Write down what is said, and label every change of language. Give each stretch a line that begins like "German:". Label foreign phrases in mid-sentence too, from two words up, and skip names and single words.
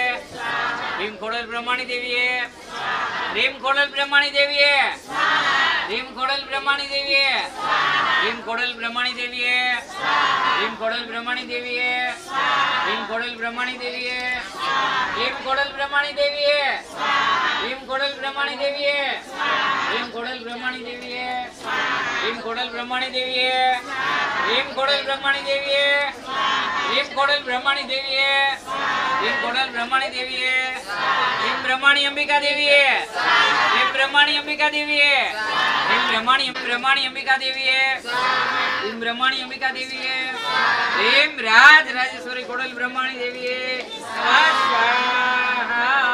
Sanskrit: ह्रीं खोडेल ब्रह्माणी देवी, ह्रीं खोडेल ब्रह्माणी देवी, રીમ ખોડલ બ્રહ્માણી દેવીએ રીમ ખોડલ બ્રહ્માણી દેવીએ રીમ ખોડલ બ્રહ્માણી દેવીએ રીમ ખોડલ બ્રહ્માણી દેવીએ રીમ ખોડલ બ્રહ્માણી દેવીએ રીમ ખોડલ બ્રહ્માણી દેવીએ રીમ ખોડલ બ્રહ્માણી દેવીએ રીમ ખોડલ બ્રહ્માણી દેવીએ રીમ ખોડલ બ્રહ્માણી દેવીએ રીમ ખોડલ બ્રહ્માણી દેવીએ રીમ ખોડલ બ્રહ્માણી દેવીએ રીમ બ્રહ્માણી અંબિકા દેવીએ રીમ બ્રહ્માણી અંબિકા દેવીએ રીમ બ્રહ્માણી અંબિકા દેવીએ રીમ બ્રહ્માણી અંબિકા દેવીએ રીમ રાજ રાજેશ્વરી ખોડલ બ્રહ્માણી દેવીએ સ્વાહા